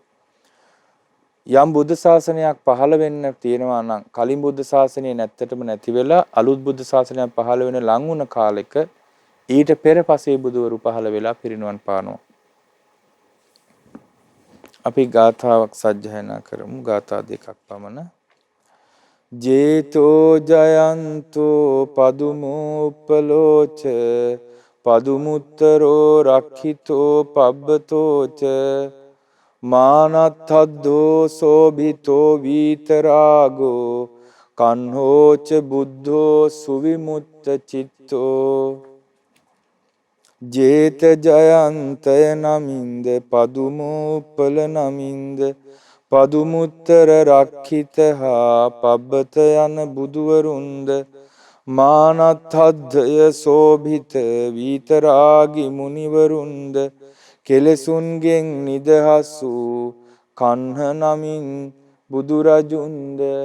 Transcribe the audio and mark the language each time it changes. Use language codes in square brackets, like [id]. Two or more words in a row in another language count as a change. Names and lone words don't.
[si] යම් බුද්ධ ශාසනයක් පහළ වෙන්න තියෙනවා නම් කලින් බුද්ධ ශාසනය නැත්තටම නැති වෙලා අලුත් බුද්ධ ශාසනයක් පහළ වෙන ලං වුණ කාලෙක ඊට පෙර පසේ බුදුවරු පහළ වෙලා පිරිනුවන් පානවා. අපි ගාථාවක් සජ්ජායනා කරමු ගාථා දෙකක් පමණ. [pi] ජේතෝ ජයන්තෝ පදුමුප්පලෝච පදුමුත්තරෝ රක්ඛිතෝ පබ්බතෝච මානත්තද්දෝ සෝභිතෝ වීතරාගෝ කන්හෝච බුද්ධෝ සුවිමුත්ත චිත්තෝ [si] ජේත ජයන්තය නමින්ද පදුමුප්පල නමින්ද පදුමුත්තර රක්ඛිත හා පබ්බත යන බුදුවරුන්ද මානත්තද්දය සෝභිත වීතරාගි මුනිවරුන්ද කෙලෙසුන්ගෙන් නිදහස් වූ කන්හ නමින් බුදුරජුන්ද